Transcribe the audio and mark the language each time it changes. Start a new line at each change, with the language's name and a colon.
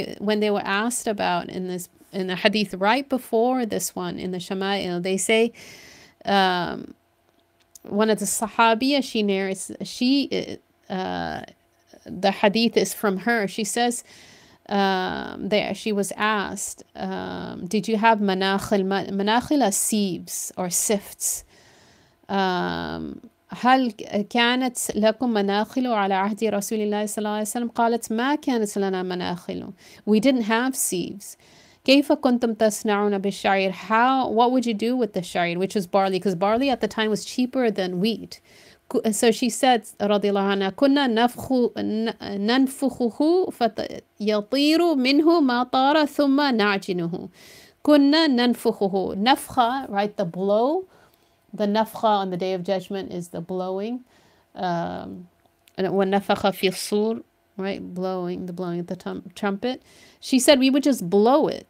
English: When they were asked about in the hadith right before this one in the Shama'il, they say, one of the Sahabiya, she narrates, the hadith is from her. She says, she was asked, did you have manakhil? Manakhil are sieves or sifts.
Arabic: هل كانت لكم مناخل على عهد رسول الله صلى الله عليه وسلم؟ قالت ما كانت لنا مناخل.
English: We didn't have sieves.
Arabic: كيف كنتم تصنعون بالشعير?
English: What would you do with the sha'ir, which was barley? Because barley at the time was cheaper than wheat. So she said,
Arabic: رضي الله عنها, كنا ننفخه فيطير منه ما طار ثم نعجنه. كنا ننفخه.
English: Nafkha, right? The blow. The nafkha on the Day of Judgment is the blowing. And when
Arabic: nafakha fi sur,
English: right? Blowing of the trumpet. She said we would just blow it.